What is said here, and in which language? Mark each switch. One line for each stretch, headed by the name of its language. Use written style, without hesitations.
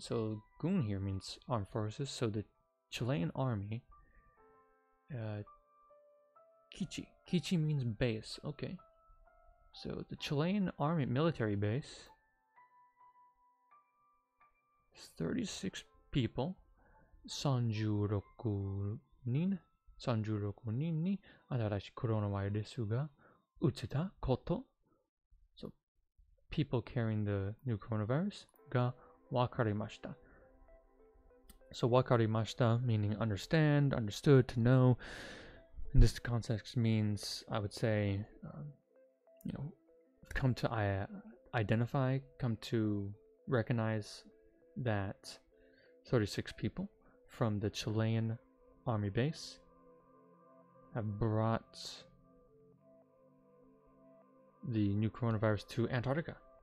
English: So gun here means armed forces. So the Chilean army, Kichi. Kichi means base. Okay. So the Chilean army military base is 36 people.
Japanese: 36人に新しいコロナウイルスがうつったこと。
English: So, people carrying the new coronavirus
Japanese: がわかりました。
English: So, わかりました meaning understand, understood, to know. In this context means, I would say, come to identify, come to recognize that 36 people from the Chilean army base have brought the new coronavirus to Antarctica.